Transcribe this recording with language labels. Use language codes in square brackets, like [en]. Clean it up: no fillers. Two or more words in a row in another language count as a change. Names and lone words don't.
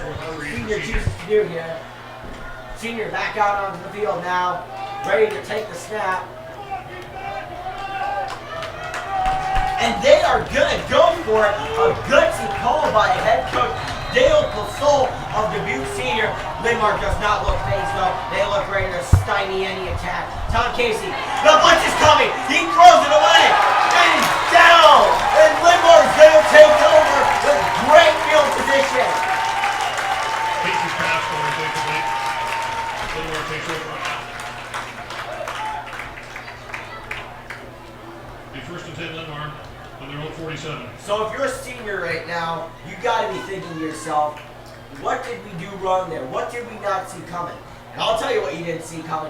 [en] Senior chooses to do here. Senior back out onto the field now, ready to take the snap. And they are going to go for it. A gutsy call by head coach Dale Posol of Dubuque Senior. Linn-Mar does not look phased though. They look ready to stymie any attack. Tom Casey, the blitz is coming. He throws it away. And he's down. And Linn-Mar's going to take over with great field position. Casey's pass forward, incomplete. Linn-Mar takes over on that. Be first and 10 Linn-Mar on their own 47. So if you're a senior right now, you got to be thinking to yourself, what did we do wrong there? What did we not see coming? And I'll tell you what you didn't see coming.